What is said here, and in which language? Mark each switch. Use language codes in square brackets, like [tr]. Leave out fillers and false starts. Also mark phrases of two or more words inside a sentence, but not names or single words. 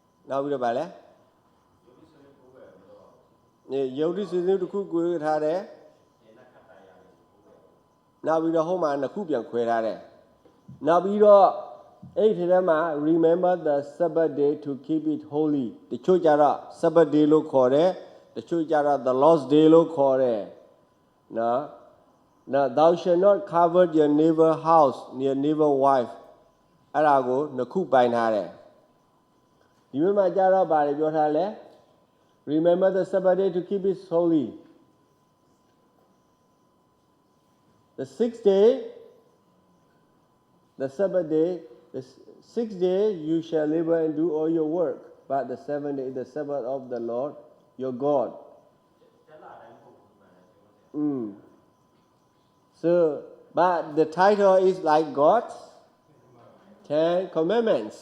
[my] နောက်ပြီးတော့ဗာလဲယုတ်တိဆွေးနွေးတစ်ခုကိုထားတယ်နောက်ပြီးတော့ဟိုမှာနှစ်ခုပြန်ခွဲထားတယ်နောက်ပြီးတော့ အဲ့ဒီထဲမှာ [en] remember the Sabbath day to keep it holy [my] တချို့ကြတော့ [en] Sabbath day [my] လို့ခေါ်တယ်တချို့ကြတော့ [en] the Lord's day [my] လို့ခေါ်တယ်နော် [en] Now thou shalt not covet your neighbor house your neighbor wife [my] အဲ့ဒါကိုနှစ်ခုပိုင်းထားတယ်ဒီမှာကြတော့ဗာလေပြောထားလဲ [en] remember the Sabbath day to keep it holy the sixth day the Sabbath day the sixth day you shall labor and do all your work but the seventh day is the Sabbath of the Lord your God So, but the title is like God's 10 Commandments.